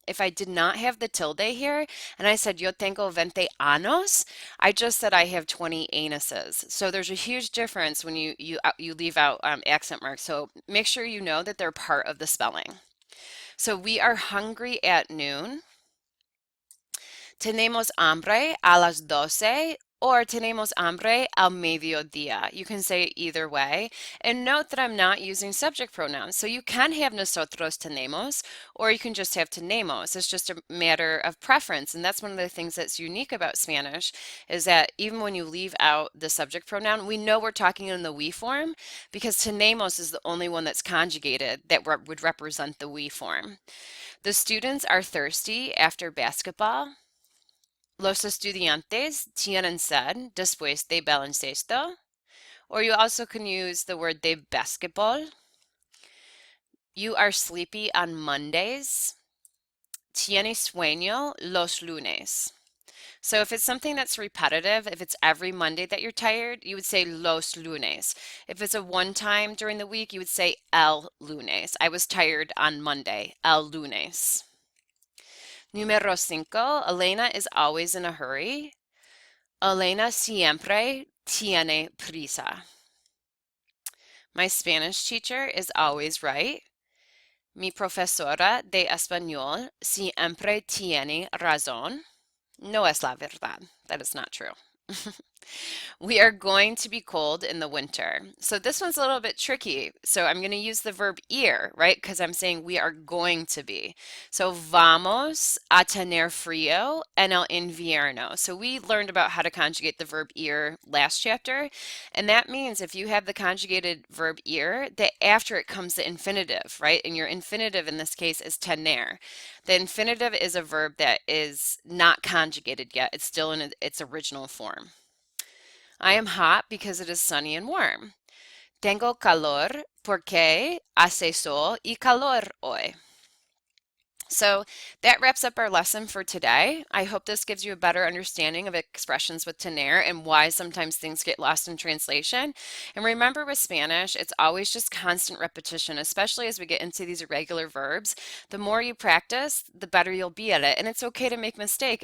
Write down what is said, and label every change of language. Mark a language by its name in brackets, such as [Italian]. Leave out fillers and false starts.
[English] If I did not have the tilde here and I said [Spanish] yo tengo 20 años, [English] I just said I have 20 anuses. So there's a huge difference when you leave out accent marks. So make sure you know that they're part of the spelling. So we are hungry at noon. [Spanish] Tenemos hambre a las 12 or tenemos hambre al mediodía. [English] You can say it either way. And note that I'm not using subject pronouns. So you can have [Spanish] nosotros tenemos, [English] or you can just have tenemos. It's just a matter of preference. And that's one of the things that's unique about Spanish is that even when you leave out the subject pronoun, we know we're talking in the we form because tenemos is the only one that's conjugated that would represent the we form. The students are thirsty after basketball. [Spanish] Los estudiantes tienen sed después de baloncesto. [English] Or you also can use the word de basketball. You are sleepy on Mondays. [Spanish] Tiene sueño los lunes. [English] So if it's something that's repetitive, if it's every Monday that you're tired, you would say [Spanish] los lunes. [English] If it's a one time during the week, you would say [Spanish] el lunes. [English] I was tired on Monday, [Spanish] el lunes. Número 5, [English] Elena is always in a hurry. [Spanish] Elena siempre tiene prisa. [English] My Spanish teacher is always right. [Spanish] Mi profesora de español siempre tiene razón. No es la verdad. [English] That is not true. We are going to be cold in the winter. So this one's a little bit tricky. So I'm going to use the verb ir, right? Because I'm saying we are going to be. [Spanish] So vamos a tener frío en el invierno. [English] So we learned about how to conjugate the verb ir last chapter. And that means if you have the conjugated verb ir, that after it comes the infinitive, right? And your infinitive in this case is tener. The infinitive is a verb that is not conjugated yet. It's still in its original form. I am hot because it is sunny and warm. [Spanish] Tengo calor porque hace sol y calor hoy. [English] So that wraps up our lesson for today. I hope this gives you a better understanding of expressions with tener and why sometimes things get lost in translation. And remember with Spanish, it's always just constant repetition, especially as we get into these irregular verbs. The more you practice, the better you'll be at it. And it's okay to make mistake.